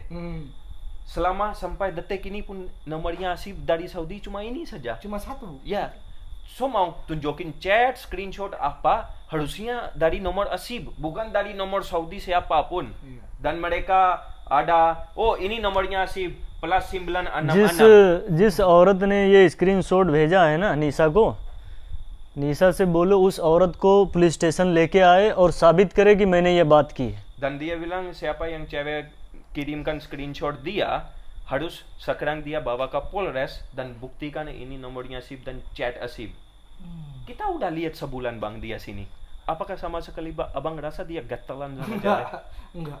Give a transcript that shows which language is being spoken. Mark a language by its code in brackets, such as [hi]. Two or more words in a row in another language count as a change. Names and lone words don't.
[id] Selama sampai detik ini pun nomornya SIM dari Saudi cuma ini saja. Cuma satu. Ya. So mau tunjukin [en] chat, screenshot [id] apa, harusnya dari nomor ASIB, bukan dari nomor Saudi siapapun. Dan mereka ada, oh ini nomornya ASIB plus 966. [hi] जिस औरत ने ये स्क्रीनशॉट भेजा है ना निशा को, निशा से बोलो उस औरत को [en] police station [hi] लेके आए और साबित करे कि मैंने ये बात की है. [id] Dan dia bilang siapa yang cewek kirimkan screenshot dia harus sekarang dia bawa ke Polres dan buktikan ini nomornya ASIB dan chat ASIB. Kita udah lihat sebulan bang dia sini. Apakah sama sekali abang rasa dia gatelan sama cewek? Enggak.